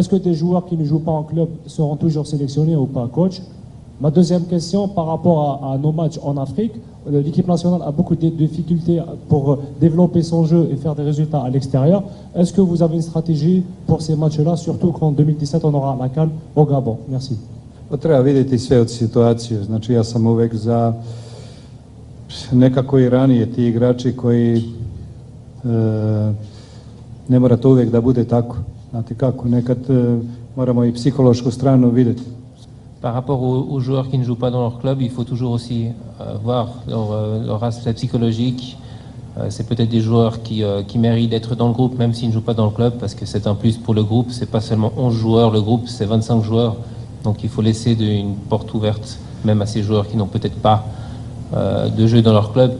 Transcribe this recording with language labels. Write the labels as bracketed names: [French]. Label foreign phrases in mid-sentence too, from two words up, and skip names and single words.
[French] Est-ce que des joueurs qui ne jouent pas en club seront toujours sélectionnés ou pas, coach? Ma deuxième question, par rapport à nos matchs en Afrique, l'équipe nationale a beaucoup de difficultés pour développer son jeu et faire des résultats à l'extérieur. Est-ce que vous avez une stratégie pour ces matchs-là, surtout qu'en 2017 on aura la CAN au Gabon? Merci. [Serbian] Treba vidjeti sve od situacije. Znači ja sam uvek za nekako i ranije ti igrači koji ne mora to uvijek da bude tako. Znate kako, nekad moramo i psihološku stranu vidjeti. [French] Par rapport aux joueurs qui ne jouent pas dans leur club, il faut toujours aussi voir leur aspect psychologique. C'est peut-être des joueurs qui méritent d'être dans le groupe même s'ils ne jouent pas dans le club parce que c'est un plus pour le groupe. C'est pas seulement 11 joueurs, le groupe c'est 25 joueurs. Donc il faut laisser une porte ouverte même à ces joueurs qui n'ont peut-être pas de jeu dans leur club.